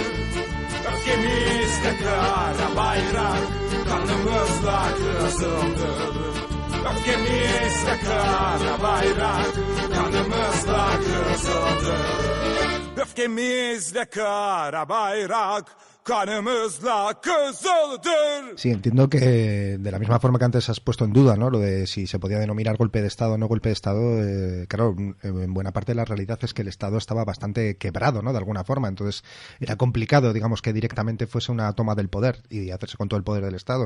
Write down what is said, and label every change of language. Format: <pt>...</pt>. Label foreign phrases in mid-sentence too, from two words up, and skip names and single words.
<tr>Öfkemizde kara bayrak, kanımızla kızıldır. Öfkemizde kara bayrak, kanımızla kızıldır. Öfkemizde kara bayrak, canımızla kızıldır.</tr> <es>Sí, entiendo que de la misma forma que antes has puesto en duda, ¿no? Lo de si se podía denominar golpe de Estado o no golpe de Estado, claro, en buena parte la realidad es que el Estado estaba bastante quebrado, ¿no? De alguna forma, entonces era complicado, digamos, que directamente fuese una toma del poder y hacerse con todo el poder del Estado.</es>